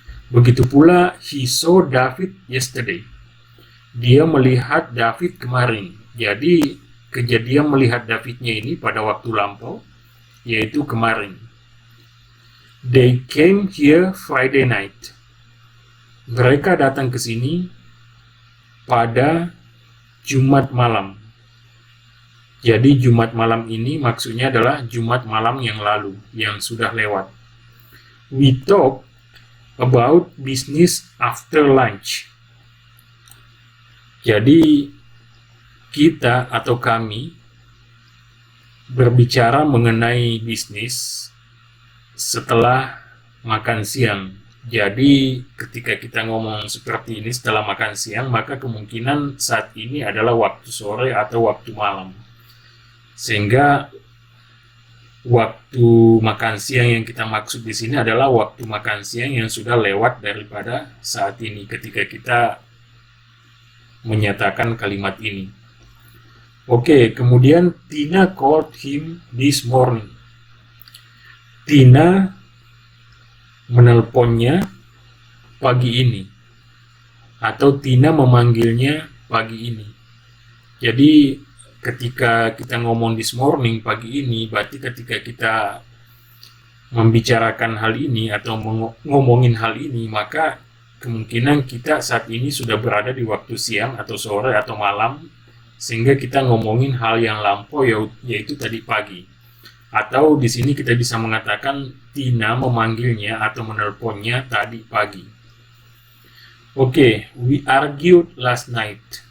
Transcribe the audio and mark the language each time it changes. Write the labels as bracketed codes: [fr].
[id] Begitu pula [en] he saw David yesterday. [id] Dia melihat David kemarin. Jadi kejadian melihat Davidnya ini pada waktu lampau, yaitu kemarin. [en] They came here Friday night. [id] Mereka datang ke sini pada Jumat malam. Jadi Jumat malam ini maksudnya adalah Jumat malam yang lalu, yang sudah lewat. [en] We talk about business after lunch. [id] Jadi kita atau kami berbicara mengenai bisnis setelah makan siang. Jadi ketika kita ngomong seperti ini setelah makan siang, maka kemungkinan saat ini adalah waktu sore atau waktu malam. Sehingga waktu makan siang yang kita maksud di sini adalah waktu makan siang yang sudah lewat daripada saat ini ketika kita menyatakan kalimat ini. Oke, kemudian [en] Tina called him this morning. [id] Tina menelponnya pagi ini, atau Tina memanggilnya pagi ini. Jadi ketika kita ngomong [en] this morning, [id] pagi ini, berarti ketika kita membicarakan hal ini atau ngomongin hal ini, maka kemungkinan kita saat ini sudah berada di waktu siang atau sore atau malam, sehingga kita ngomongin hal yang lampau, yaitu tadi pagi. Atau di sini kita bisa mengatakan Tina memanggilnya atau menelponnya tadi pagi. [en] Oke, we argued last night.